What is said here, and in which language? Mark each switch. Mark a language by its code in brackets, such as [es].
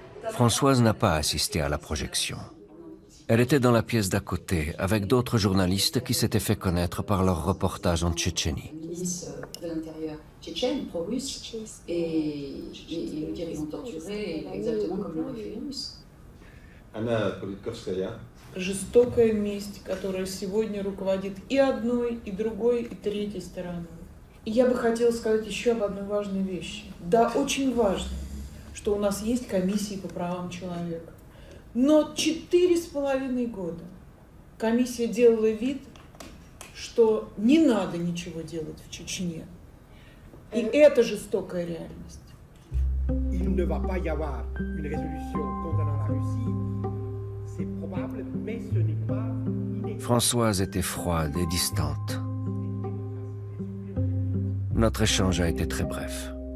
[fr] Françoise n'a pas assisté à la projection. Elle était dans la pièce d'à côté, avec d'autres journalistes qui s'étaient fait connaître par leur reportage en Tchétchénie. Une milice de l'intérieur tchétchène, pro-russe, et ils dire qu'ils ont torturé exactement comme l'aurait fait les Russes. [ru] Она Политковская. Жестокая месть, которая сегодня руководит и одной, и другой, и третьей стороной. И я бы хотела сказать еще об одной важной вещи. Да, очень важно, что у нас есть комиссии по правам человека. Но 4,5 года комиссия делала вид, что не надо ничего делать в Чечне. И это жестокая реальность. [fr] Il ne va pas y avoir une résolution condamnant la Russie. C'est probable, mais ce n'est pas inévitable. Françoise était froide et distante. Notre échange a été très bref.